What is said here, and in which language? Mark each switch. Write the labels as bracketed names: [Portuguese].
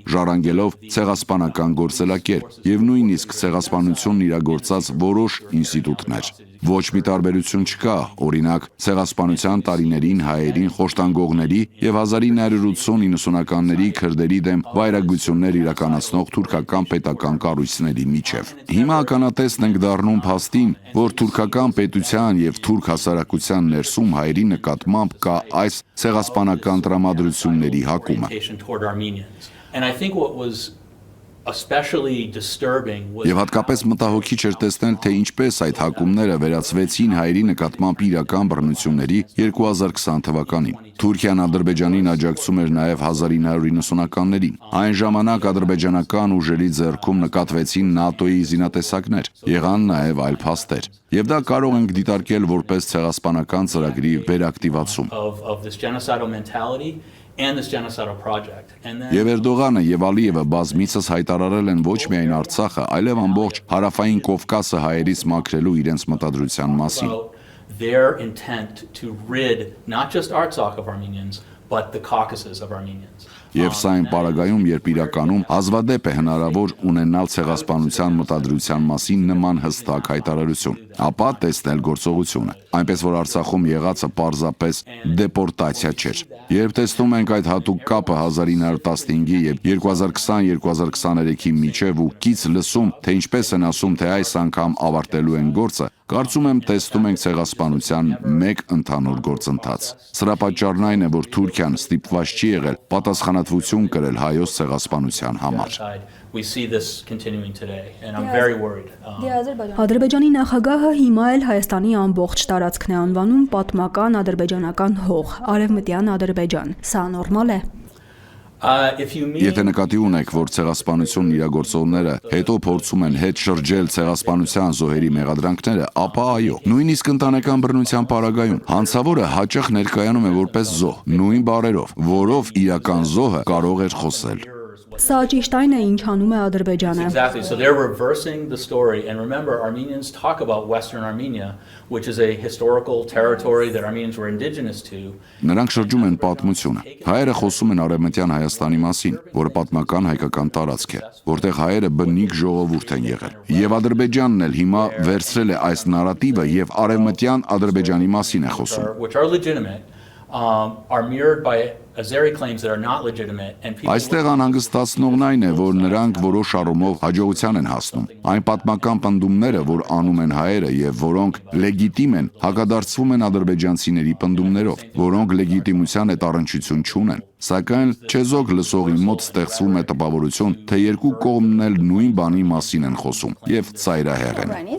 [Armenian] ժառանգելով ցեղասպանական գործելակերպ եւ նույնիսկ ցեղասպանությունն իրագործած որոշ ինստիտուտներ։ Ոչ մի տարբերություն չկա, օրինակ, ցեղասպանության տարիներին հայերին խոշտանգողների եւ 1980-90-ականների քրդերի դեմ վայրագություններ իրականացնող թուրքական պետական կառույցների միջև։ Հիմա ականատեսն ենք դառնում փաստին, որ թուրքական պետության եւ թուրք հասարակության ներսում հայերի նկատմամբ կա այս ցեղասպանական տրամադրությունների հակումը։ [English] And I think what was especially disturbing was [Armenian] Եվ հատկապես մտահոգիչ էր տեսնել, թե ինչպես այդ հակումները վերածվեցին հայերի նկատմամբ իրական բռնությունների 2020 թվականին։ Թուրքիան Ադրբեջանին աջակցում էր նաև 1990-ականներին։ Այն ժամանակ ադրբեջանական ուժերի ձեռքում նկատվեցին ՆԱՏՕ-ի զինատեսակներ, եղան նաև այլ փաստեր։ Եվ դա կարող ենք դիտարկել որպես ցեղասպանական ծրագրի վերակտիվացում։ [English] of this genocidal mentality and this genocidal project. And then [Armenian] Եվ Էրդողանը եւ Ալիևը բազմիցս հայտարարել են ոչ միայն Արցախը, այլև ամբողջ հարավային Կովկասը հայերից մաքրելու իրենց մտադրության մասին։ [English] about their intent to rid not just Artsakh of Armenians, but the Caucasus of Armenians. [Armenian] Եվ սա այն պարագայում, երբ իրականում հազվադեպ է հնարավոր ունենալ ցեղասպանության մտադրության մասին նման հստակ հայտարարություն, ապա տեսնել գործողությունը, այնպես որ Արցախում եղածը պարզապես դեպորտացիա չէր։ Երբ տեսնում ենք այդ հատուկ կապը 1915-ի եւ 2020-2023-ի միջև ու կից լսում, թե ինչպես են ասում, թե այս անգամ ավարտելու են գործը, կարծում եմ տեսնում ենք ցեղասպանության մեկ ընդհանուր գործընթաց։ Սրա պատճառն այն է, որ Թուրքիան ստիպված չի եղել պատասխանատվություն կրել հայոց ցեղասպանության համար։ [English] We see this continuing today, and I'm very worried. [Armenian] Ադրբեջանի նախագահը հիմա էլ Հայաստանի ամբողջ տարածքն է անվանում պատմական ադրբեջանական հող, արևմտյան Ադրբեջան։ Սա նորմալ է։ Եթե նկատի ունեք, որ ցեղասպանությունն իրագործողները հետո փորձում են հետ շրջել ցեղասպանության զոհերի մեղադրանքները, ապա այո, նույնիսկ ընտանեկան բռնության պարագայում հանցավորը հաճախ ներկայանում է որպես զոհ, նույն բառերով, որով իրական զոհը կարող էր խոսել։ Սա ճիշտ այն է, ինչ անում է Ադրբեջանը։ [English] Exactly. So they're reversing the story. And remember, Armenians talk about Western Armenia, which is a historical territory that Armenians were indigenous to. [Armenian] Նրանք շրջում են պատմությունը։ Հայերը խոսում են արևմտյան Հայաստանի մասին, որը պատմական հայկական տարածք է, որտեղ հայերը բնիկ ժողովուրդ են եղել։ Եվ Ադրբեջանն էլ հիմա վերցրել է այս նարատիվը եւ արևմտյան Ադրբեջանի մասին է խոսում։ [English] Which are legitimate, are mirrored by Azeri claims that are not legitimate, and people [Armenian] Այստեղ անհանգստացնողն այն է, որ նրանք որոշ առումով հաջողության են հասնում։ Այն պատմական պնդումները, որ անում են հայերը եւ որոնք լեգիտիմ են, հակադարձվում են ադրբեջանցիների պնդումներով, որոնք լեգիտիմության հետ առնչություն չունեն։ Սակայն չեզոք լսողի մոտ ստեղծվում է տպավորություն, թե երկու կողմն էլ նույն բանի մասին են խոսում եւ ծայրահեղ են։